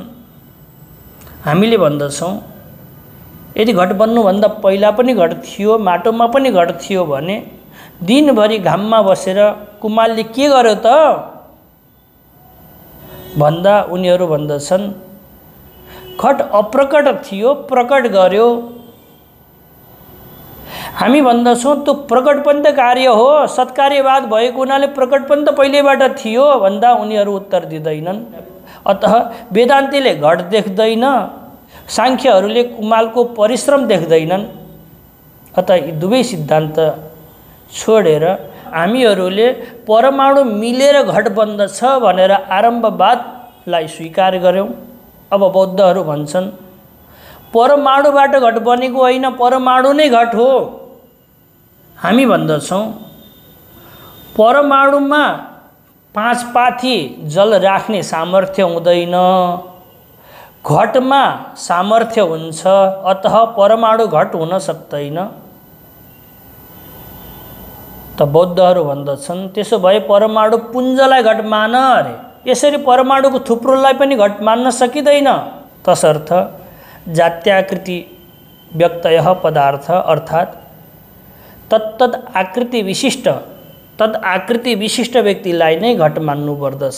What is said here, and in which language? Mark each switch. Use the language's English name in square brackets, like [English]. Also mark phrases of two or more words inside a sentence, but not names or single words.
[Nepali] हामीले भन्दछौँ यदि घट बन्नुभन्दा पहिला पनि घट थियो, माटोमा पनि घट थियो भने दिनभरि घाममा बसेर कुमारले के गर्यो त भन्दा उनीहरू भन्दछन् घट अप्रकट थियो, प्रकट गर्यो। हामी भन्दछौँ त्यो प्रकट पनि त कार्य हो, सत्कार्यवाद भएको हुनाले प्रकट पनि त पहिलेबाट थियो भन्दा उनीहरू उत्तर दिँदैनन्। अतः वेदान्तीले घट देख्दैन, सांख्यहरूले कुमालको परिश्रम देख्दैनन्। अतः यी दुवै सिद्धान्त छोडेर हामीहरूले परमाणु मिलेर घट बन्दछ भनेर आरम्भवादलाई स्वीकार गर्यौँ। अब बौद्धहरू भन्छन् परमाणुबाट घट बनेको होइन, परमाणु नै घट हो। हामी भन्दछौँ परमाणुमा 5 पाथी जल राख्ने सामर्थ्य हुँदैन, घटमा सामर्थ्य हुन्छ, अतः परमाणु घट हुन सक्दैन। त बौद्धहरू भन्दछन् त्यसो भए परमाणु पुञ्जलाई घट मान अरे। यसरी परमाणुको थुप्रोलाई पनि घट मान्न सकिँदैन। तसर्थ [Sanskrit] जात्याकृति व्यक्तयः पदार्थ [Nepali] अर्थात् तत्तद आकृति विशिष्ट व्यक्तिलाई नै घट मान्नु पर्दछ।